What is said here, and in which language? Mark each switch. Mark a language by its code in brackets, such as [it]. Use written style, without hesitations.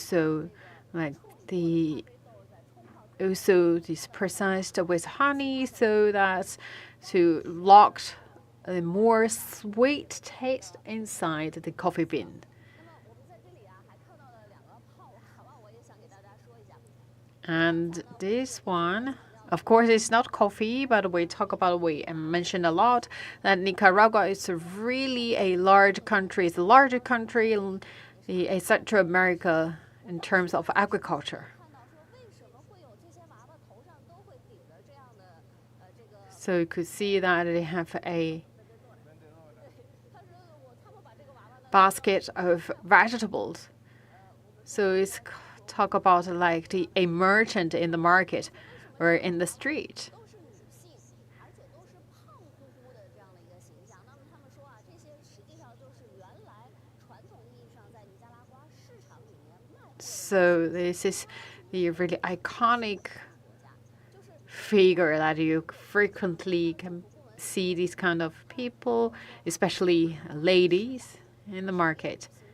[en] and also like also this processed with honey, so that's to lock a more sweet taste inside the coffee bean. [zh] 那么我们在这里啊，还看到了2个泡娃娃，我也想给大家说一下。 [en] And this one, Of course, it's not coffee, but we mentioned a lot that Nicaragua is really a large country. It's the largest country in Central America in terms of agriculture. [zh] 看到说为什么会有这些娃娃头上都会顶着这样的这个， [en] So you could see that they have a [zh] 他说他们把这个娃娃呢 [en] basket of vegetables. So it's talk about like a merchant in the market or in the street. [zh] 都是女性，而且都是胖乎乎的这样的一个形象。那么他们说啊，这些实际上就是原来传统意义上在尼加拉瓜市场里面卖货的 [en] So this is the really iconic [zh] 就是 [en] figure that you frequently can see these kind of people, especially ladies in the market.